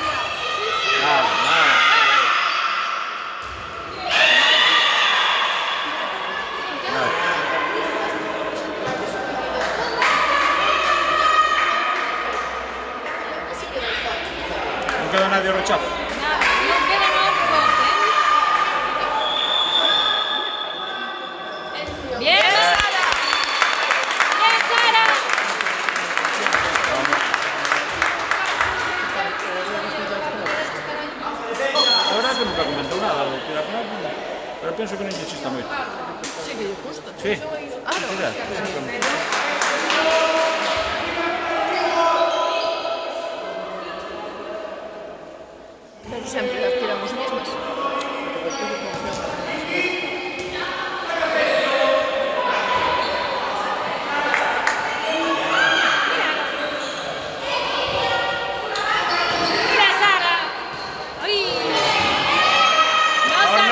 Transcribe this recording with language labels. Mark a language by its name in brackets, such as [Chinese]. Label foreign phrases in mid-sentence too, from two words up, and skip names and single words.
[Galician] Non queda nadie ao rechazo. Non queda nada bote. [Spanish] Bien, Sara. Bien, Sara. [Galician] A verdade que nunca comentou nada do tirar con algo, pero penso que non lle chista moito. Sí, que lle gusta. Sí. Pero sempre las tiramos mismas. [Spanish] Mira, Sara. Ay. No, Sara.